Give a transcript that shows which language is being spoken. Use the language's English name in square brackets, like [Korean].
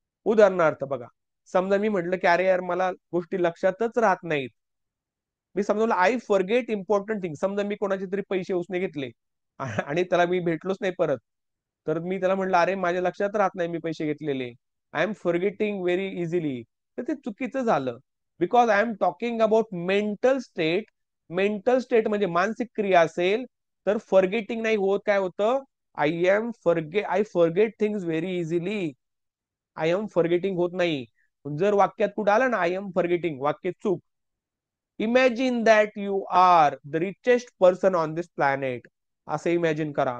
[Marathi] उदाहरणार्थ बघा, समजा मी म्हटलं की अरे यार मला गोष्टी लक्षातच राहत नाहीत. मी समजलं [English] I forget important thing. [Marathi] समजा मी कोणाचे तरी पैसे उसने घेतले आणि त्याला मी भेटलोच नाही परत, तर मी त्याला म्हटलं अरे माझ्या लक्षात राहत नाही मी पैसे घेतलेले, [English] I am forgetting very easily. [Marathi] तर ते चुकीचं झालं. [English] Because I am talking about mental state. [Marathi] Mental state म्हणजे मानसिक क्रिया असेल तर फॉरगेटिंग नाही होत. काय होतं, [English] I forget things very easily. [Marathi] I am forgetting होत नाही. जर वाक्यात कुठं आलं ना आय एम फॉरगेटिंग, वाक्य चूक. [English] imagine that you are the richest person on this planet, [Marathi] असं इमॅजिन करा.